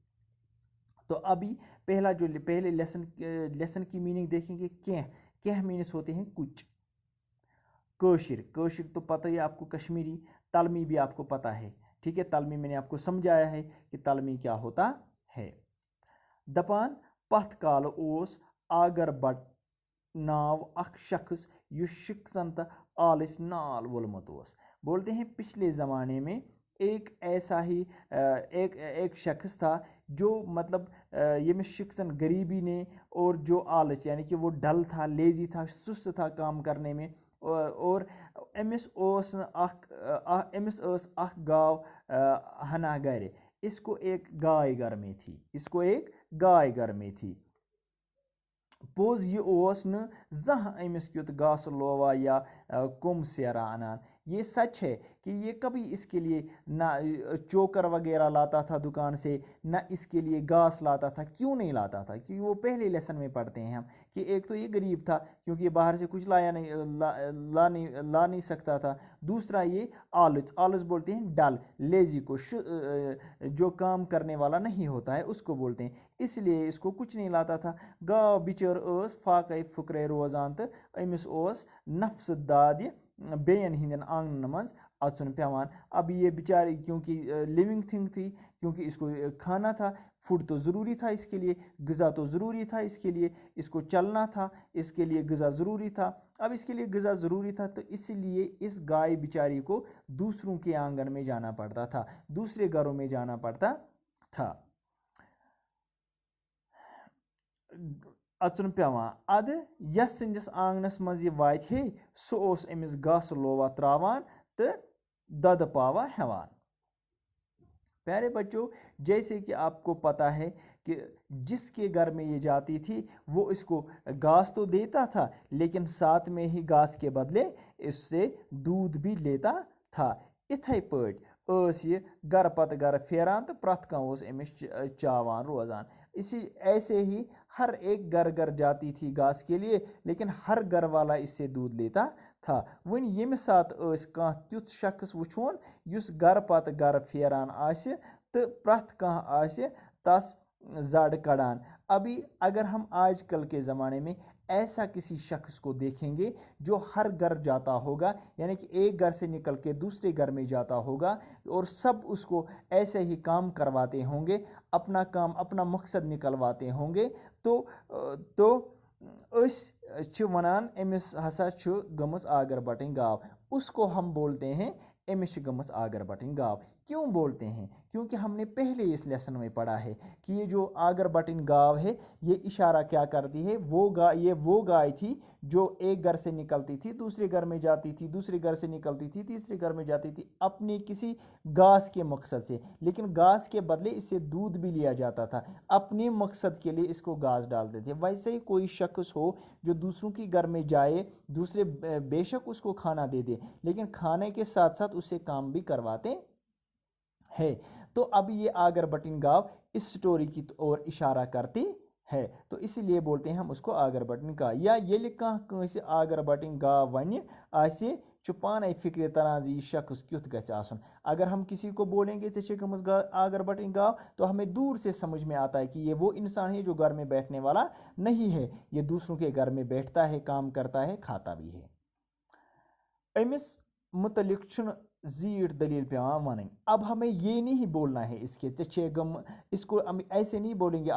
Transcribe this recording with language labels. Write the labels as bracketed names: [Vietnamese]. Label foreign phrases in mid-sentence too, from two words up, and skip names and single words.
[Urdu] تو ابھی پہلے لیسن کی میننگ دیکھیں گے۔ کینہ مینس ہوتے ہیں کچھ، کٲشِر تو پتہ ہی آپ کو، کشمیری تلمی بھی آپ کو پتہ ہے، ٹھیک ہے۔ تلمی میں نے آپ کو سمجھایا ہے کہ تلمی کیا ہوتا ہے۔ [Kashmiri] دپان پتھ کال اوس آگر بٹ ناو اخ شخص یس شخصن تہ آلس نال وولمت اوس۔ [Urdu] بولتے ہیں پچھلے زمانے میں ایک ایسا ہی ایک شخص تھا جو مطلب [Kashmiri] یمس شخصن [Urdu] غریبی نے، اور جو آلس یعنی کہ وہ ڈل تھا، لیزی تھا، سست تھا کام کرنے میں، اور [Kashmiri] امس ٲس اخ گاو ہنا گھر۔ [Urdu] اس کو ایک گائے گھر میں تھی۔ [Kashmiri] پوٚز یہِ اوس نہٕ زانٛہہ أمِس کیُتھ گاسہٕ لووا یا کوٚم سیرا اَنان۔ [Urdu] یہ سچ ہے کہ یہ کبھی اس کے لیے نہ چوکر وغیرہ لاتا تھا دکان سے، نہ اس کے لیے گھاس لاتا تھا. کیوں نہیں لاتا تھا؟ کیونکہ وہ پہلے لیسن میں پڑھتے ہیں ہم کہ ایک تو یہ غریب تھا کیونکہ یہ باہر سے کچھ لا نہیں سکتا تھا. دوسرا یہ آلس بولتے ہیں ڈل لیزی کو، جو کام کرنے والا نہیں ہوتا ہے اس کو بولتے ہیں. اس لیے اس کو کچھ نہیں لاتا تھا. [Kashmiri] گاو بچر اس فاقے فکرے روزان تو امس اوس نفس داد بیین ہندین آنگن مز اچن پیوان. [Urdu] اب یہ بیچاری کیونکہ [English] living thing [Urdu] تھی، کیونکہ اس کو کھانا تھا، فوڈ تو ضروری تھا اس کے لیے، غذا تو ضروری تھا اس کے لیے، اس کو چلنا تھا، اس کے لیے غذا ضروری تھا. اب اس کے لیے غذا ضروری تھا تو اس لیے اس گائے بیچاری کو دوسروں کے آنگن میں جانا پڑتا تھا، دوسرے گھروں میں جانا پڑتا تھا. [Kashmiri] اچن پیوان اد یس سندس آنگنس مز یہ وات ہے سہ امس گاسہ لووا تراوان تو دد پاوا ہیوان. [Urdu] پیارے بچوں، جیسے کہ آپ کو پتہ ہے کہ جس کے گھر میں یہ جاتی تھی وہ اس کو گھاس تو دیتا تھا لیکن ساتھ میں ہی گھاس کے بدلے اس سے دودھ بھی لیتا تھا. [Kashmiri] اتھے پٲٹھۍ ٲس یہ گھر پتہ گھر پھیران تو پرٛٮ۪تھ کانٛہہ اوس أمِس چاوان روزان. [Urdu] ایسے ہی ہر ایک گھر جاتی تھی گھاس کے لیے لیکن ہر گھر والا اس سے دودھ لیتا تھا. [Kashmiri] وۄنۍ ییٚمہِ ساتہٕ ٲسۍ کانٛہہ تیُتھ شخص وٕچھون یُس گھر پتہٕ گھر پھیران آسہِ تہٕ پرٛٮ۪تھ کانٛہہ آسہِ تس زڑ کڑان. [Urdu] ابھی اگر ہم آج کل کے زمانے میں ایسا کسی شخص کو دیکھیں گے جو ہر گھر جاتا ہوگا، یعنی کہ ایک گھر سے نکل کے دوسرے گھر میں جاتا ہوگا اور سب اس کو ایسے ہی کام کرواتے ہوں گے، اپنا کام اپنا مقصد نکلواتے ہوں گے، تو [Kashmiri] أسۍ چھِ وَنان أمِس ہسا چھُ گٔمٕژ آگر بٹٕنۍ گاو. [Urdu] اس کو ہم بولتے ہیں [Kashmiri] أمِس چھِ گٔمٕژ آگر بٹٕنۍ گاو. [Urdu] کیوں بولتے ہیں؟ کیونکہ ہم نے پہلے اس لیسن میں پڑھا ہے کہ یہ جو آگر بٹن گاو ہے یہ اشارہ کیا کرتی ہے، یہ وہ گائے تھی جو ایک گھر سے نکلتی تھی دوسرے گھر میں جاتی تھی، دوسرے گھر سے نکلتی تھی تیسرے گھر میں جاتی تھی اپنے کسی گھاس کے مقصد سے، لیکن گھاس کے بدلے اس سے دودھ بھی لیا جاتا تھا. اپنے مقصد کے لیے اس کو گھاس ڈالتے تھے. ویسے ہی کوئی شخص ہو جو دوسروں کے گھر میں جائے، دوسرے بے شک اس کو کھانا دے دے لیکن کھانے کے ساتھ ساتھ اس سے کام بھی کرواتے ہے. تو اب یہ آگر بٹن گاو اس سٹوری کی اور اشارہ کرتی ہے تو اسی لیے بولتے ہیں ہم اس کو آگر بٹن گاو. [Kashmiri] یا ییٚلہِ کانٛہہ کٲنٛسہِ آگر بٹن گاو ونہِ آسہِ چھُ پانے فکرِ تران زِ یہ شخص کیُتھ گژھِ آسُن. [Urdu] اگر ہم کسی کو بولیں گے [Kashmiri] ژےٚ چھے گٔمٕژ آگر بٹن گاو [Urdu] تو ہمیں دور سے سمجھ میں آتا ہے کہ یہ وہ انسان ہے جو گھر میں بیٹھنے والا نہیں ہے، یہ دوسروں کے گھر میں بیٹھتا ہے، کام کرتا ہے، کھاتا بھی ہے. [Kashmiri] امس متعلق چھُنہٕ زیٖٹھ دلیل پیوان ونٕنۍ. [Urdu] اب ہمیں یہ نہیں بولنا ہے اس کے اس کو ہم ایسے نہیں بولیں گے.